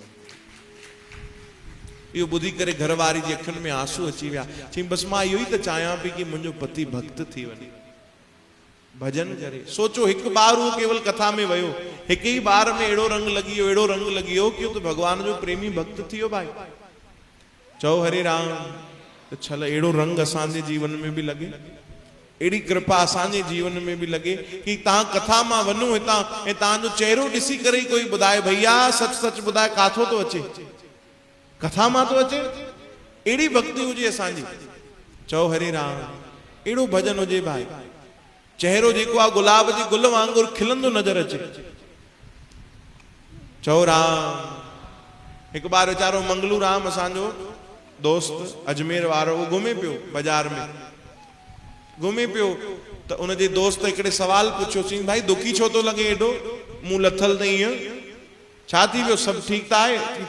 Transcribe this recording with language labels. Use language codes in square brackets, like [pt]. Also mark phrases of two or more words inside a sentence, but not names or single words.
[sd] इहो ॿुधी करे घरवारी जी अखियुनि में आंसू अची विया। चई बसि मां इहो ई त चाहियां पई कि मुंहिंजो पति भक्त थी वञे, भजन करे। सोचो, हिकु बार उहो केवल कथा में वियो, हिकु ई बार में अहिड़ो रंग लॻी वियो, अहिड़ो रंग लॻी वियो कि त भगवान जो प्रेमी भक्त थी वियो भाई। चओ हरे राम। त छल अहिड़ो रंग असांजे जीवन में बि लॻे, अहिड़ी कृपा असांजे जीवन में बि लॻे कि तव्हां कथा मां वञो हितां ऐं तव्हांजो चेहरो ॾिसी करे ई कोई ॿुधाए भैया सच सच ॿुधाए काथो थो अचे, कथा मां थो अचे। अहिड़ी भक्ति हुजे असांजी। चओ हरे राम। अहिड़ो भजन हुजे भाई, चेहरो जेको आहे गुलाब जे गुल वांगुरु खिलंदो नज़र अचे। चओ राम। हिकु बार वीचारो मंगलू राम असांजो दोस्त अजमेर वारो, वो घुमे पियो बाजार में, घुमे पियो त उनजे दोस्त हिकिड़े सवाल पुछियो, चई भाई दुखी छो थो लॻे एॾो, मुंहुं लथल त ईअं, छा थी वियो, सभु ठीकु त आहे?